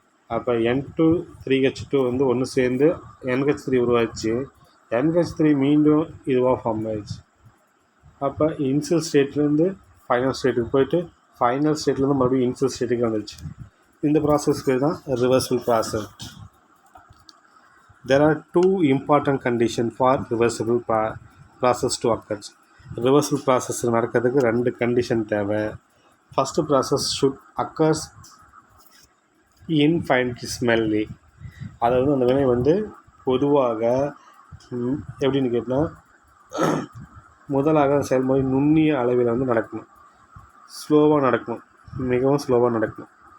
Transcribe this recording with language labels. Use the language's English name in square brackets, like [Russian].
[Tamil] அப்போ N2 3H2 ஒன்று சேர்ந்து NH3 உருவாச்சு. NH3 மீண்டும் இதுவாக ஃபார்ம் ஆயிடுச்சு. அப்போ இனிஷியல் ஸ்டேட்லேருந்து ஃபைனல் ஸ்டேட்டுக்கு போயிட்டு ஃபைனல் ஸ்டேட்லேருந்து மறுபடியும் இனிஷியல் ஸ்டேட்டுக்கு வந்துடுச்சு. இந்த ப்ராசஸ்க்கு தான் reversible process. [English] There are two important conditions for reversible process to occur. [Tamil] Reversible process நடக்கிறதுக்கு 2 கண்டிஷன் தேவை. [English] First process should occurs infinitesimally. [Tamil] அதாவது அந்த வினை பொதுவாக எப்படின்னு கேட்டால் முதலாக செயல்முறை நுண்ணிய அளவில் நடக்கணும், ஸ்லோவாக நடக்கணும், மிகவும் ஸ்லோவாக நடக்கணும்.